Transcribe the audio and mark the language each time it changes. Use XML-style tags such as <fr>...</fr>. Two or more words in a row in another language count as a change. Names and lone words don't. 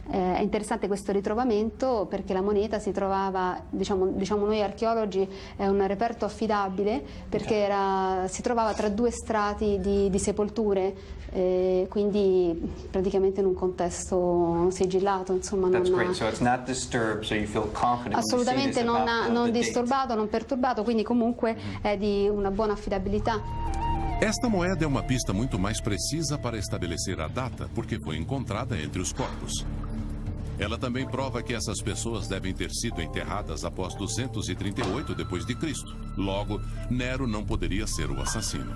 <it>È interessante questo ritrovamento perché la moneta si trovava, diciamo noi archeologi, è un reperto affidabile perché si trovava tra due strati di sepolture, quindi praticamente in un contesto sigillato, insomma. Assolutamente non disturbato, non perturbato, quindi comunque è di una buona affidabilità.</it> <pt>Esta moeda é uma pista muito mais precisa para estabelecer a data, porque foi encontrada entre os corpos. Ela também prova que essas pessoas devem ter sido enterradas após 238 d.C. Logo, Nero não poderia ser o assassino.</pt>